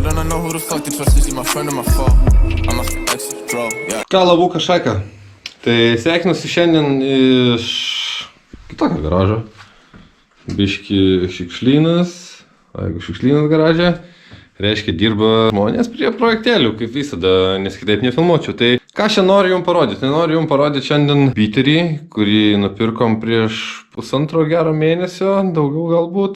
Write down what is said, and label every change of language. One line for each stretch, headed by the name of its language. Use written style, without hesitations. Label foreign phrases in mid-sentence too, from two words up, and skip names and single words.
English: know who the fuck to trust, is he my friend or my foe? I'm a extra, yeah.
Lithuanian: Ką, Lavuka Šaika? Tai sveikinusi šiandien iš kitokio garažo. Biški šiukšlynas, jeigu šiukšlynas garaže, reiškia dirba žmonės prie projektėlių, kaip visada, nes kitaip nefilmuočiau. Tai ką šiandien noriu jums parodyti? Noriu jums parodyti šiandien biterį, kurį nupirkom prieš pusantro gero mėnesio, daugiau galbūt.